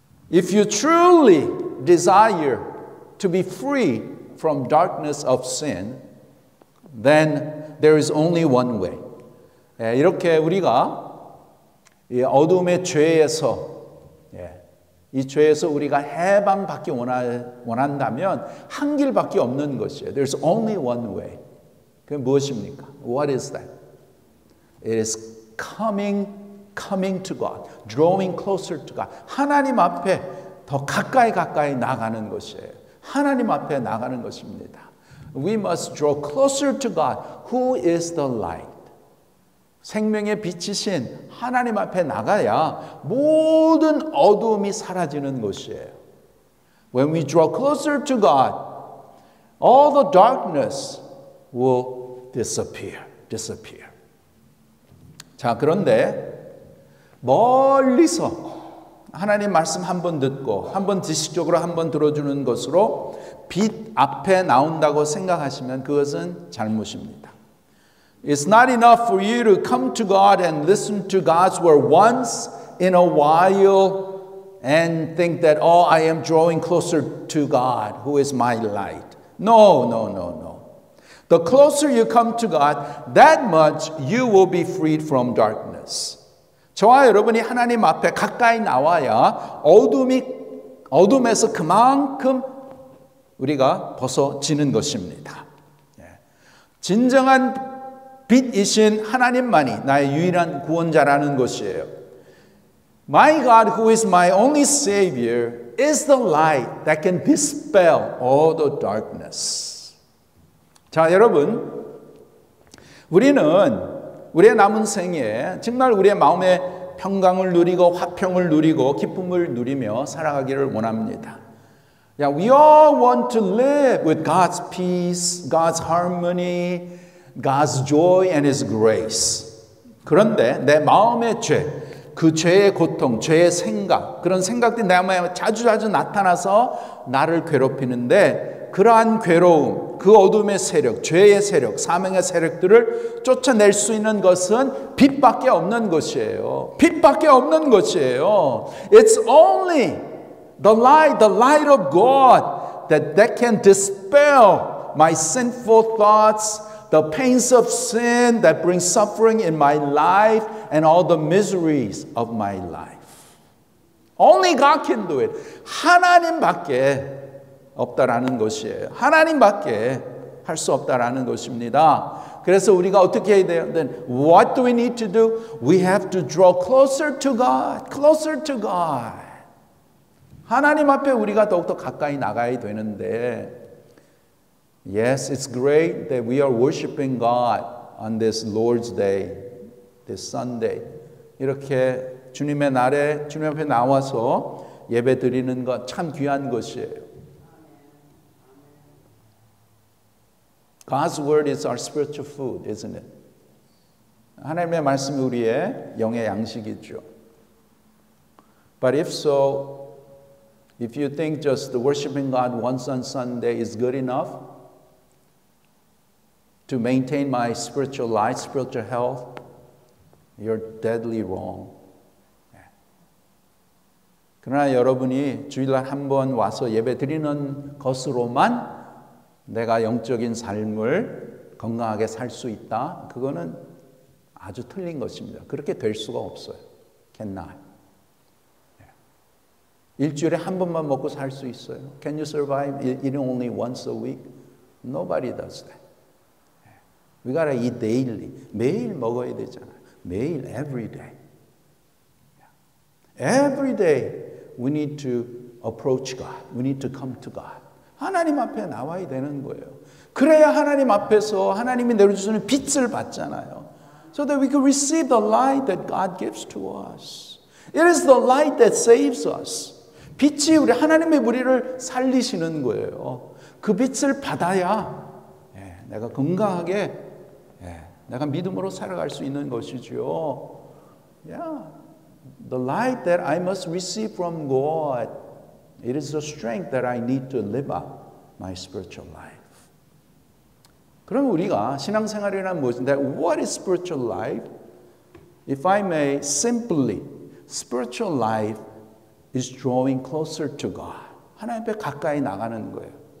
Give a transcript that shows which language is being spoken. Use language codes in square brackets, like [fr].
[en] If you truly desire to be free from darkness of sin, then there is only one way. [ko] 이렇게 우리가 이 어둠의 죄에서 이 죄에서 우리가 해방받기 원한다면 한 길밖에 없는 것이에요. [en] There's only one way. [ko] 그게 무엇입니까? [en] What is that? It is coming to God, drawing closer to God. [ko] 하나님 앞에 더 가까이 나가는 것이에요. 하나님 앞에 나가는 것입니다. [en] We must draw closer to God, who is the light. [ko] 생명의 빛이신 하나님 앞에 나가야 모든 어둠이 사라지는 것이에요. [en] When we draw closer to God, all the darkness will disappear. [ko] 자, 그런데 멀리서 하나님 말씀 한 번 듣고 한 번 지식적으로 한 번 들어주는 것으로 빛 앞에 나온다고 생각하시면 그것은 잘못입니다. [en] It's not enough for you to come to God and listen to God's word once in a while and think that, oh, I am drawing closer to God, who is my light. No. The closer you come to God, that much you will be freed from darkness. [ko] 저와 여러분이 하나님 앞에 가까이 나와야 어둠에서 그만큼 우리가 벗어지는 것입니다. 진정한 빛이신 하나님만이 나의 유일한 구원자라는 것이에요. [en] My God, who is my only Savior, is the light that can dispel all the darkness. [ko] 자, 여러분, 우리는 우리의 남은 생에 정말 우리의 마음의 평강을 누리고 화평을 누리고 기쁨을 누리며 살아가기를 원합니다. [en] Yeah, we all want to live with God's peace, God's harmony, God's joy and His grace. [ko] 그런데 내 마음의 죄, 그 죄의 고통, 죄의 생각, 그런 생각들이 내 마음에 자주 나타나서 나를 괴롭히는데 그러한 괴로움, 그 어둠의 세력, 죄의 세력, 사명의 세력들을 쫓아낼 수 있는 것은 빛밖에 없는 것이에요. 빛밖에 없는 것이에요. [en] It's only the light of God that can dispel my sinful thoughts, the pains of sin that bring suffering in my life and all the miseries of my life. Only God can do it. [ko] 하나님밖에 없다라는 것이에요. 하나님밖에 할 수 없다라는 것입니다. 그래서 우리가 어떻게 해야 돼요? [en] Then what do we need to do? We have to draw closer to God. Closer to God. [ko] 하나님 앞에 우리가 더욱더 가까이 나가야 되는데 [en] Yes, it's great that we are worshiping God on this Lord's Day, this Sunday. [ko] 이렇게 주님의 날에 주님 앞에 나와서 예배 드리는 것 참 귀한 것이에요. [en] God's word is our spiritual food, isn't it? [ko] 하나님의 말씀이 우리의 영의 양식이죠. [en] But if so, if you think just worshiping God once on Sunday is good enough to maintain my spiritual life, spiritual health, you're deadly wrong. [ko] 그러나 여러분이 주일날 한 번 와서 예배 드리는 것으로만 내가 영적인 삶을 건강하게 살 수 있다? 그거는 아주 틀린 것입니다. 그렇게 될 수가 없어요. [en] Cannot. [ko] 일주일에 한 번만 먹고 살 수 있어요. [en] Can you survive eating only once a week? Nobody does that. We gotta eat daily. [ko] 매일 먹어야 되잖아요. 매일, [en] every day. Every day we need to approach God. We need to come to God. [ko] 하나님 앞에 나와야 되는 거예요. 그래야 하나님 앞에서 하나님이 내려주시는 빛을 받잖아요. [en] So that we can receive the light that God gives to us. It is the light that saves us. [ko] 빛이 우리 하나님의 우리를 살리시는 거예요. 그 빛을 받아야 내가 건강하게 내가 믿음으로 살아갈 수 있는 것이죠. [en] Yeah. The light that I must receive from God. It is the strength that I need to live out my spiritual life. [ko] 그럼 우리가 신앙생활이란 무엇인데? [en] What is spiritual life? If I may simply, spiritual life is drawing closer to God. [ko] 하나님 앞에 가까이 나가는 거예요.